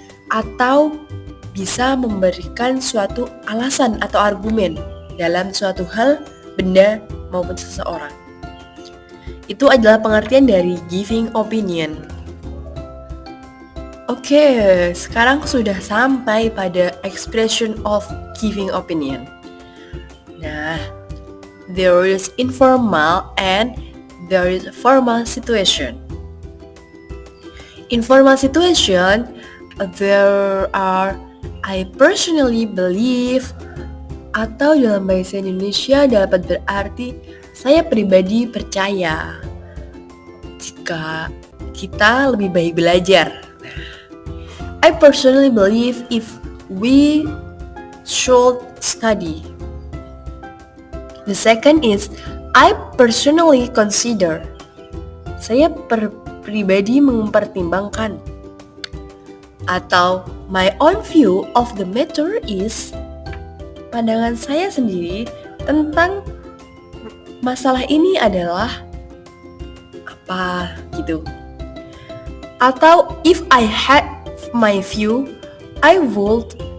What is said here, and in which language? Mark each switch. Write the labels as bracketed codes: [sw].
[id] Atau bisa memberikan suatu alasan atau argumen dalam suatu hal, benda, maupun seseorang. Itu adalah pengertian dari giving opinion. Oke, sekarang sudah sampai pada expression of giving opinion. [en] Nah, there is informal and there is formal situation. Informal situation, there are I personally believe, [id] atau dalam bahasa Indonesia dapat berarti saya pribadi percaya jika kita lebih baik belajar. [en] I personally believe if we should study. The second is I personally consider. [id] Saya pribadi mempertimbangkan. Atau [en] my own view of the matter is, [id] pandangan saya sendiri tentang masalah ini adalah apa gitu. [en] Atau if I had my view, I would.